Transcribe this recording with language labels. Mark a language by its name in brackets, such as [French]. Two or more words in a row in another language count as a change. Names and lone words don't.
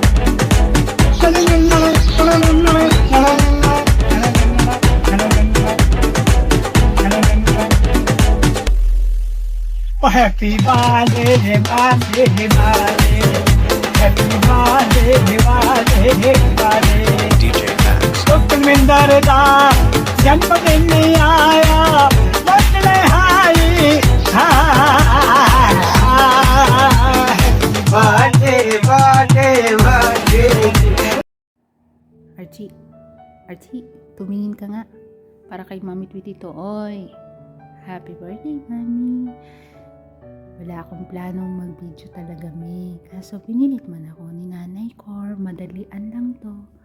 [English] Oh, happy birthday, birthday, birthday. Happy birthday, birthday, birthday. DJ Max. [Punjabi] ਸੁਖਵਿੰਦਰ ਦਾ ਜਨਮਦਿਨ ਆਇਆ ਬਦਲੇ ਹਾਏ [English] birthday birthday birthday. [Filipino] Archie, tumingin ka nga. Para kay Mami Tweety to. Oy, [English] happy birthday, [Filipino] Mami. Wala akong planong mag-video talaga, May. Kaso pinilit man ako ni Nanay Cor. Madalian lang to.